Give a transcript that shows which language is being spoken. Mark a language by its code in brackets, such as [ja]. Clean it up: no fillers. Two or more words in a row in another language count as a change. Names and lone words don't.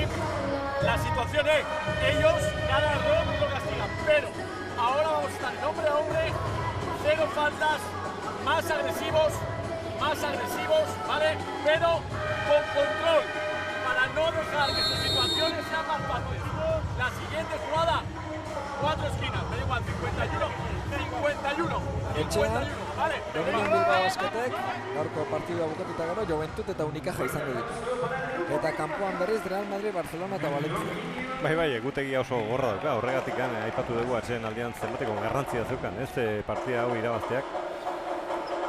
[es] La situación es, ellos cada error lo castigan, pero ahora vamos a estar hombre a hombre, 0 faltas, más agresivos, ¿vale? Pero con control, para no dejar que sus situaciones sean más fáciles. La siguiente jugada, 4 esquinas, me da igual, 51, ¿vale? [eu] Dominion Bilbao Basketek, gaurko partidua bukatuta gero, Juventud eta Unicaja izango ditu. Eta kanpoan berriz Real Madrid, Barcelona eta Valencia. Bai, egutegia oso gorra dauka, horregatik aipatu dugu atxeen aldean zenbateko garrantzia zeukan, ez partida hau irabazteak.